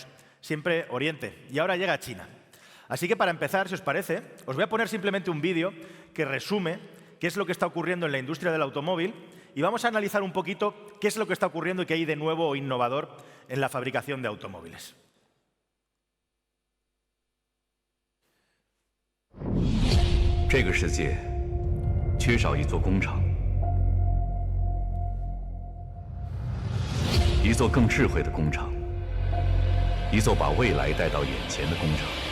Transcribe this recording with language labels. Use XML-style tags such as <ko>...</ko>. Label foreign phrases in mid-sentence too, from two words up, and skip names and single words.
<es>Siempre Oriente. Y ahora llega China. Así que para empezar, si os parece, os voy a poner simplemente un vídeo que resume qué es lo que está ocurriendo en la industria del automóvil y vamos a analizar un poquito qué es lo que está ocurriendo y qué hay de nuevo o innovador en la fabricación de automóviles.</es> <zh>这个世界缺少一座工厂，一座更智慧的工厂，一座把未来带到眼前的工厂。</zh>